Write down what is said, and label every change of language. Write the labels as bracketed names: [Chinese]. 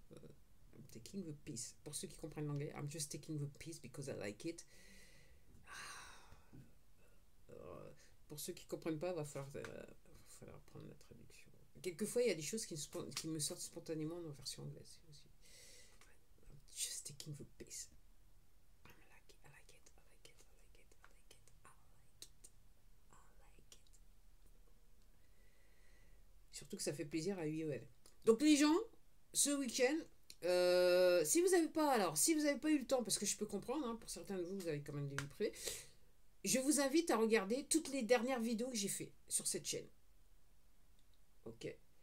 [English] I'm taking the piece. [French] Pour ceux qui comprennent l'anglais, [English] I'm just taking the piece because I like it. [French] Pour ceux qui comprennent pas, va falloir prendre la traduction. Quelquefois, il y a des choses qui me sortent spontanément en version anglaise aussi. [English] I'm just taking the piece. I like it, I like it, I like it, I like it, I like it, I like it, I like it. [French] Surtout que ça fait plaisir à IOL. Donc les gens, ce week-end, si vous n'avez pas eu le temps, parce que je peux comprendre, hein, pour certains de vous, vous avez quand même des vies privées, je vous invite à regarder toutes les dernières vidéos que j'ai fait sur cette chaîne. Ok.